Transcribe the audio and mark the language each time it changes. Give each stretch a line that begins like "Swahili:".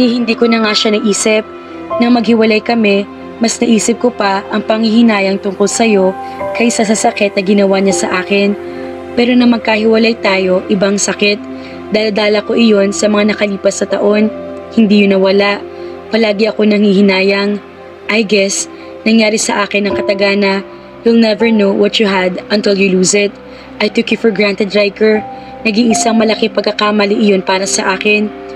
Filipino: Hindi ko na nga siya naisip. Nang maghiwalay kami, mas naisip ko pa ang panghihinayang tungkol sa'yo kaysa sa sakit na ginawa niya sa akin. Pero nang magkahiwalay tayo, ibang sakit. Dala-dala ko iyon sa mga nakalipas sa taon. Hindi yun nawala. Palagi ako nanghihinayang.
English: I guess,
Filipino: nangyari sa akin ang katagana.
English: You'll never know what you had until you lose it. I took you for granted, Riker.
Filipino: Naging isang malaki pagkakamali iyon para sa akin.